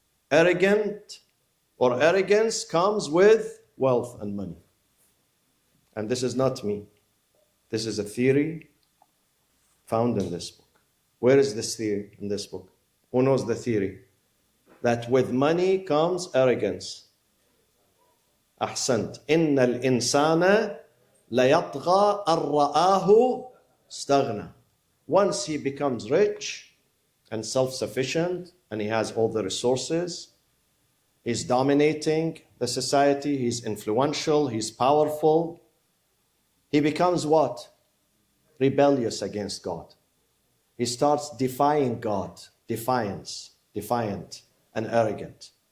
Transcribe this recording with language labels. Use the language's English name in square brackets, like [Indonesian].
[English] Arrogance comes with wealth and money. And this is not me. This is a theory found in this book. Where is this theory in this book? Who knows the theory? That with money comes arrogance. [Arabic] أحسنت. إن الإنسان ليطغى أن رآه استغنى. [English] Once he becomes rich and self-sufficient and he has all the resources, he's dominating the society, he's influential, he's powerful, he becomes what? Rebellious against God. He starts defying God, defiant and arrogant.